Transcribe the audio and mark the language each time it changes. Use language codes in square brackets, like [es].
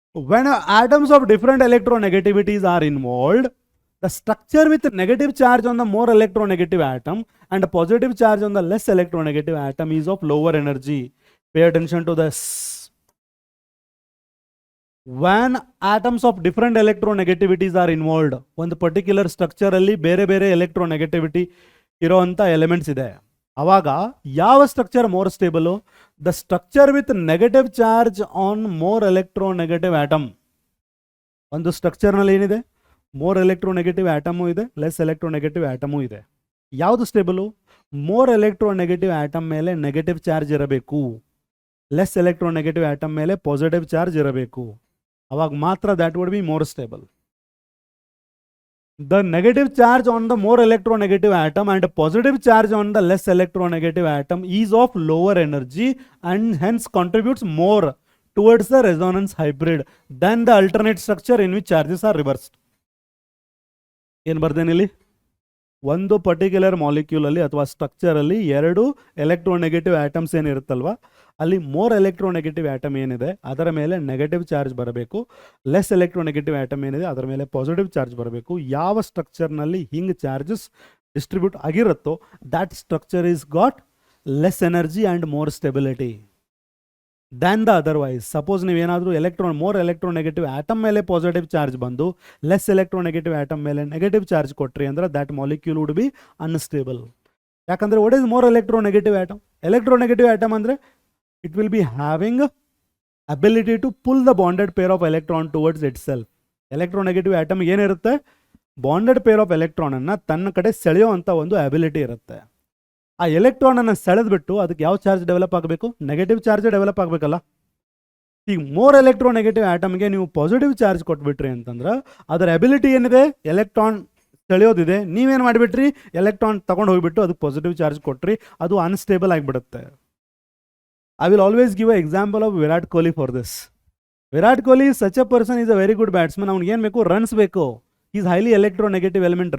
[en] When atoms of different electronegativities are involved, the structure with negative charge on the more electronegative atom and positive charge on the less electronegative atom is of lower energy. Pay attention to this. When atoms of different electronegativities are involved, [kn] ಒಂದು particular structure ಅಲ್ಲಿ ಬೇರೆ ಬೇರೆ electronegativity ಇರೋಂಥ elements ಇದೆ. ಅವಾಗ ಯಾವ [en] Structure more stable? The structure with negative charge on more electronegative atom. [kn] ಒಂದು ಸ್ಟ್ರಕ್ಚರ್ನಲ್ಲಿ ಏನಿದೆ? ಮೋರ್ ಎಲೆಕ್ಟ್ರೋನೆಗೆಟಿವ್ ಆಟಮು ಇದೆ, ಲೆಸ್ ಎಲೆಕ್ಟ್ರೋನೆಗೆಟಿವ್ ಆಟಮು ಇದೆ. ಯಾವುದು ಸ್ಟೇಬಲು? ಮೋರ್ ಎಲೆಕ್ಟ್ರೋನೆಗೆಟಿವ್ ಆಟಮ್ ಮೇಲೆ ನೆಗೆಟಿವ್ ಚಾರ್ಜ್ ಇರಬೇಕು, ಲೆಸ್ ಎಲೆಕ್ಟ್ರೋನೆಗೆಟಿವ್ ಆಟಮ್ ಮೇಲೆ ಪಾಸಿಟಿವ್ ಚಾರ್ಜ್ ಇರಬೇಕು. ಅವಾಗ ಮಾತ್ರ [en] That would be more stable. The negative charge on the more electronegative atom and positive charge on the less electronegative atom is of lower energy and hence contributes more towards the resonance hybrid than the alternate structure in which charges are reversed. [kn] ಏನು ಬರ್ದೇನೆ ಇಲ್ಲಿ? ಒಂದು particular molecule ಅಲ್ಲಿ ಅಥವಾ structure ಅಲ್ಲಿ 2 electronegative atoms ಏನಿರುತ್ತಲ್ವಾ, ಅಲ್ಲಿ more electronegative atom ಏನಿದೆ ಅದರ ಮೇಲೆ ನೆಗೆಟಿವ್ ಚಾರ್ಜ್ ಬರಬೇಕು, ಲೆಸ್ ಎಲೆಕ್ಟ್ರೋನೆಗೆಟಿವ್ ಆಟಮ್ ಏನಿದೆ ಅದರ ಮೇಲೆ ಪಾಸಿಟಿವ್ ಚಾರ್ಜ್ ಬರಬೇಕು. ಯಾವ ಸ್ಟ್ರಕ್ಚರ್ನಲ್ಲಿ ಹಿಂಗೆ charges distribute ಆಗಿರುತ್ತೋ [en] That structure is got less energy and more stability than the otherwise. [kn] Suppose ನೀವೇನಾದರೂ ಮೋರ್ ಎಲೆಕ್ಟ್ರೋನೆಗೆಟಿವ್ ಆಟಮ್ ಮೇಲೆ ಪಾಸಿಟಿವ್ ಚಾರ್ಜ್ ಬಂದು ಲೆಸ್ ಎಲೆಕ್ಟ್ರೋನೆಗೆಟಿವ್ ಆಟಮ್ ಮೇಲೆ ನೆಗೆಟಿವ್ ಚಾರ್ಜ್ ಕೊಟ್ರಿ ಅಂದ್ರೆ [en] That molecule would be unstable. [kn] ಯಾಕಂದರೆ [en] What is more electronegative atom? Electronegative atom [kn] ಅಂದರೆ [en] it will be having ability to pull the bonded pair of electron towards itself. [kn] Electronegative atom ಏನಿರುತ್ತೆ? Bonded pair of electron ಅನ್ನ ತನ್ನ ಕಡೆ ಸೆಳೆಯೋ ಅಂತ ಒಂದು ability ಇರುತ್ತೆ. ಆ ಎಲೆಕ್ಟ್ರಾನ್ ಅನ್ನು ಸೆಳೆದ್ಬಿಟ್ಟು ಅದಕ್ಕೆ ಯಾವ ಚಾರ್ಜ್ ಡೆವಲಪ್ ಆಗಬೇಕು? Negative charge develop ಆಗಬೇಕಲ್ಲ. ಈಗ ಮೋರ್ ಎಲೆಕ್ಟ್ರೋನೆಗೆಟಿವ್ ಆಟಮ್ಗೆ ನೀವು ಪಾಸಿಟಿವ್ ಚಾರ್ಜ್ ಕೊಟ್ಬಿಟ್ರಿ ಅಂತಂದ್ರೆ ಅದರ ಅಬಿಲಿಟಿ ಏನಿದೆ? ಎಲೆಕ್ಟ್ರಾನ್ ಸೆಳೆಯೋದಿದೆ. ನೀವೇನು ಮಾಡಿಬಿಟ್ರಿ? ಎಲೆಕ್ಟ್ರಾನ್ ತಗೊಂಡು ಹೋಗ್ಬಿಟ್ಟು ಅದಕ್ಕೆ ಪಾಸಿಟಿವ್ ಚಾರ್ಜ್ ಕೊಟ್ರಿ, ಅದು ಅನ್ಸ್ಟೇಬಲ್ ಆಗಿಬಿಡುತ್ತೆ. [en] I will always give an example of Virat Kohli for this. Virat Kohli is such a person, is a very good batsman. [kn] ಅವನಿಗೆ ಏನು ಬೇಕು? ರನ್ಸ್ ಬೇಕು. [en] He is highly electronegative element.